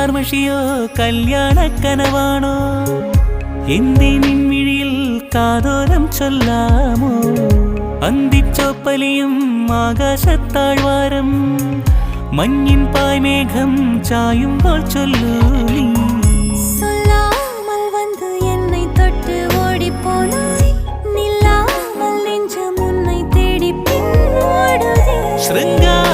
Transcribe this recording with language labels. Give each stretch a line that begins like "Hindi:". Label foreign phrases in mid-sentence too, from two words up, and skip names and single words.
Malayalam: സാക്ഷിയോ കല്യാണ കനവാണോ എന്തേ നിൻമിഴിയിൽ കാതോരം ചൊല്ലാമോ അന്തിച്ചോപ്പലിയും ആകാശത്താഴ്വാരം മഞ്ഞിൻ പായ്മേഘം ചായുമ്പോൾ ചൊല്ലൂ നീ
Tamil: சொல்லாமல் வந்து என்னை தொட்டு ஓடி போனாய் நில்லாமல் நெஞ்சம் உன்னை தேடி பின் ஓடுதே